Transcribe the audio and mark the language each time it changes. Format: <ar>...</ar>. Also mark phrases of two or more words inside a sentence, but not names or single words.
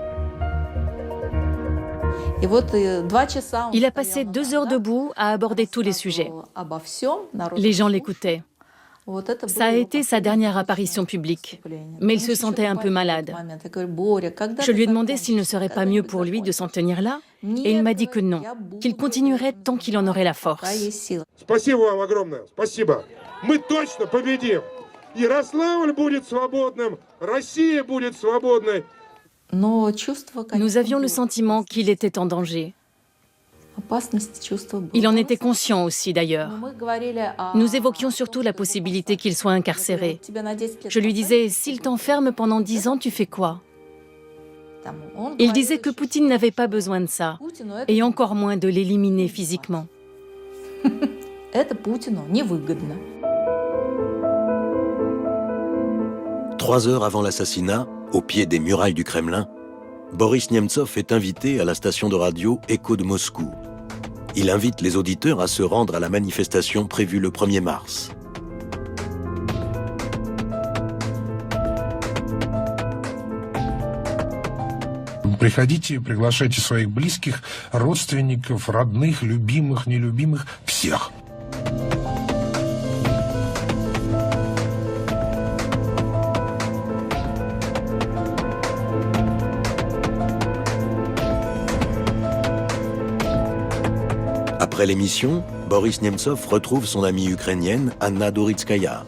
<fr>Il a passé 2 heures debout à aborder tous les sujets. Les gens l'écoutaient. Ça a été sa dernière apparition publique, mais il se sentait un peu malade. Je lui ai demandé s'il ne serait pas mieux pour lui de s'en tenir là, et il m'a dit que non, qu'il continuerait tant qu'il en aurait la force.</fr> <ru>Спасибо вам огромное. Спасибо. Мы точно победим. Ярославль будет свободным. Россия будет свободной.</ru> <fr>Nous avions le sentiment qu'il était en danger. Il en était conscient aussi d'ailleurs. Nous évoquions surtout la possibilité qu'il soit incarcéré. Je lui disais, s'il t'enferme pendant 10 ans, tu fais quoi? Il disait que Poutine n'avait pas besoin de ça, et encore moins de l'éliminer physiquement. 3 heures avant l'assassinat, au pied des murailles du Kremlin, Boris Nemtsov est invité à la station de radio Écho de Moscou. Il invite les auditeurs à se rendre à la manifestation prévue le 1er mars.</fr> <ru>Приходите, приглашайте своих близких, родственников, родных, любимых, нелюбимых, всех.</ru> <fr>Après l'émission, Boris Nemtsov retrouve son amie ukrainienne Anna Doritskaya.</fr>